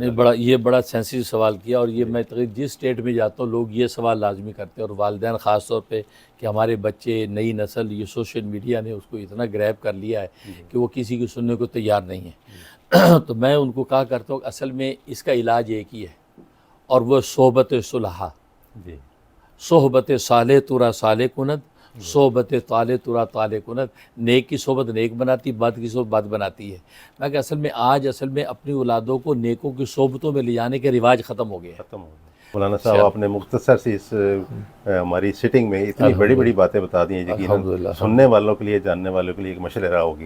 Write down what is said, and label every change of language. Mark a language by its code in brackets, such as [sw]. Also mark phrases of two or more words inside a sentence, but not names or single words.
[ur] نہیں، یہ بڑا سینسیٹیو سوال کیا. اور یہ میں تقریباً جس اسٹیٹ میں جاتا ہوں لوگ یہ سوال لازمی کرتے ہیں، اور والدین خاص طور پہ، کہ ہمارے بچے، نئی نسل، یہ [en] social media [ur] نے اس کو اتنا گریب کر لیا ہے کہ وہ کسی کی سننے کو تیار نہیں ہے. تو میں ان کو کہا کرتا ہوں کہ اصل میں اس کا علاج ایک ہی ہے، اور وہ صحبت صلحہ. [fa] صحبت صالح ترا صالح کند، صحبت طالع ترا طالع کند. [ur] نیک کی صحبت نیک بناتی، بد کی صحبت بد بناتی ہے. میں کہ اصل میں آج میں اپنی اولادوں کو نیکوں کی صحبتوں میں لے جانے کے رواج ختم ہو گئے. مولانا صاحب آپ نے مختصر سی اس ہماری سٹنگ میں اتنی بڑی بڑی باتیں بتا دی ہیں، یقیناً سننے والوں کے لیے، جاننے والوں کے لیے ایک مشورہ ہوگی.